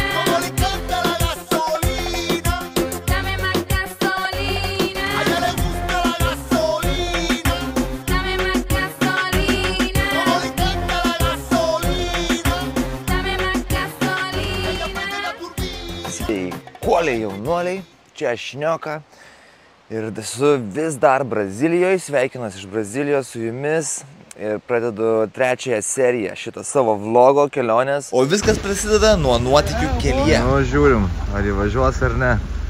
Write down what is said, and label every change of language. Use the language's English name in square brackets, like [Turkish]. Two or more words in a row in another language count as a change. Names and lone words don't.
[Spanish] Como le encanta la gasolina. Dame más gasolina. A ella le gusta la gasolina. Dame más gasolina. Como le encanta la gasolina. Dame más gasolina. Ella prende la turbina. [Lithuanian] Sveikuoliai jaunuoliai, čia Šnioka ir esu vis dar Brazilijoje, sveikinuosi iš Brazilijos su jumis ir pradedu trečiąją seriją šito savo vlogo kelionės. O viskas prasideda nuo nuotykių kelyje. Nu, žiūrim, ar įvažiuos ar ne.